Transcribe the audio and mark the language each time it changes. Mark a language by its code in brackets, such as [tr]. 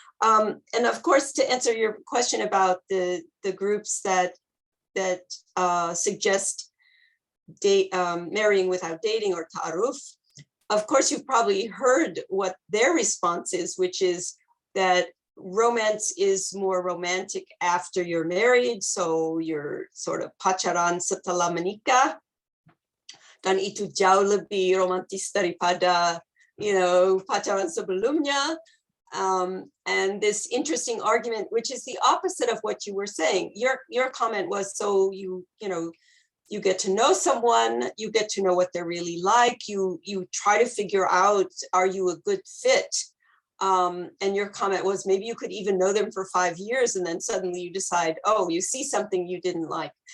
[en] And of course, to answer your question about the groups that suggest marrying without dating or ta'aruf, of course, you've probably heard what their response is, which is that romance is more romantic after you're married. So you're sort of [id] pacaran setelah menikah. Dan itu jauh lebih romantis daripada, you know, pacaran sebelumnya. [en] And this interesting argument, which is the opposite of what you were saying. Your comment was, so you get to know someone, you get to know what they're really like, you try to figure out, are you a good fit? And your comment was, maybe you could even know them for 5 years, and then suddenly you decide, oh, you see something you didn't like.